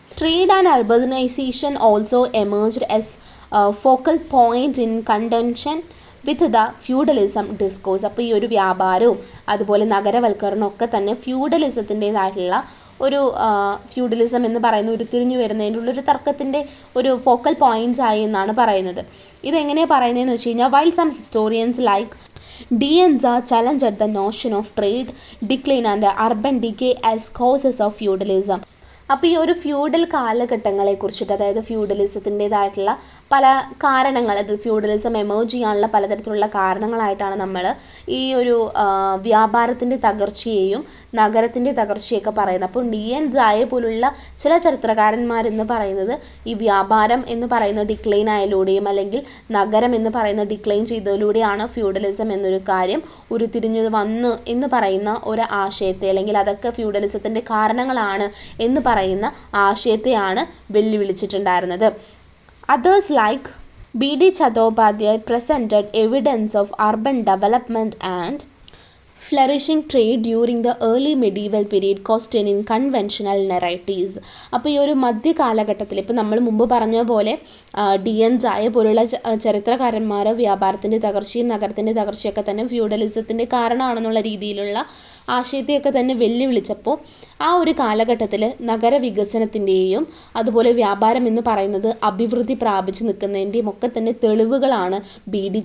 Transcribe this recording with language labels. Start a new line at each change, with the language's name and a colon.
English: Trade and urbanisation also emerged as focal point in contention with the feudalism discourse.
Malayalam: അപ്പോൾ ഈ ഒരു വ്യാപാരവും അതുപോലെ നഗരവൽക്കരണവും ഒക്കെ തന്നെ ഫ്യൂഡലിസത്തിൻ്റെതായിട്ടുള്ള ഒരു ഫ്യൂഡലിസം എന്ന് പറയുന്ന ഉരുത്തിരിഞ്ഞു വരുന്നതിനുള്ളൊരു തർക്കത്തിൻ്റെ ഒരു ഫോക്കൽ പോയിന്റ്സ് ആയി എന്നാണ് പറയുന്നത്. ഇതെങ്ങനെയാണ് പറയുന്നതെന്ന് വെച്ച് കഴിഞ്ഞാൽ,
English: While some historians like Dienza challenged the notion of trade decline and urban decay as causes of feudalism.
Malayalam: അപ്പോൾ ഈ ഒരു ഫ്യൂഡൽ കാലഘട്ടങ്ങളെ കുറിച്ചിട്ട്, അതായത് ഫ്യൂഡലിസത്തിൻ്റെതായിട്ടുള്ള പല കാരണങ്ങൾ, അത് ഫ്യൂഡലിസം എമേർജ് ചെയ്യാനുള്ള പലതരത്തിലുള്ള കാരണങ്ങളായിട്ടാണ് നമ്മൾ ഈ ഒരു വ്യാപാരത്തിൻ്റെ തകർച്ചയെയും നഗരത്തിൻ്റെ തകർച്ചയൊക്കെ പറയുന്നത്. അപ്പോൾ ഡിയൻസായെ പോലുള്ള ചില ചരിത്രകാരന്മാരെന്ന് പറയുന്നത് ഈ വ്യാപാരം എന്ന് പറയുന്ന ഡിക്ലൈൻ ആയതിലൂടെയും അല്ലെങ്കിൽ നഗരം എന്ന് പറയുന്ന ഡിക്ലൈൻ ചെയ്തതിലൂടെയാണ് ഫ്യൂഡലിസം എന്നൊരു കാര്യം ഉരുത്തിരിഞ്ഞു വന്നു എന്ന് പറയുന്ന ഒരു ആശയത്തെ, അല്ലെങ്കിൽ അതൊക്കെ ഫ്യൂഡലിസത്തിൻ്റെ കാരണങ്ങളാണ് എന്ന് പറയുന്ന ആശയത്തെയാണ് വെല്ലുവിളിച്ചിട്ടുണ്ടായിരുന്നത്.
English: Others like B.D. Chattopadhyay presented evidence of urban development and flourishing trade during the early medieval period questioning conventional narratives.
Malayalam: അപ്പോൾ ഈ ഒരു മധ്യകാലഘട്ടത്തിൽ, ഇപ്പോൾ നമ്മൾ മുമ്പ് പറഞ്ഞ പോലെ ഡിയൻസായ പോലുള്ള ചരിത്രകാരന്മാർ വ്യാപാരത്തിൻ്റെ തകർച്ചയും നഗരത്തിൻ്റെ തകർച്ചയൊക്കെ തന്നെ ഫ്യൂഡലിസത്തിൻ്റെ കാരണമാണെന്നുള്ള രീതിയിലുള്ള ആശയത്തെയൊക്കെ തന്നെ വെല്ലുവിളിച്ചപ്പോൾ ആ ഒരു കാലഘട്ടത്തിൽ നഗരവികസനത്തിൻ്റെയും അതുപോലെ വ്യാപാരം എന്ന് പറയുന്നത് അഭിവൃദ്ധി പ്രാപിച്ചു നിൽക്കുന്നതിൻ്റെയും ഒക്കെ തന്നെ തെളിവുകളാണ് B.D.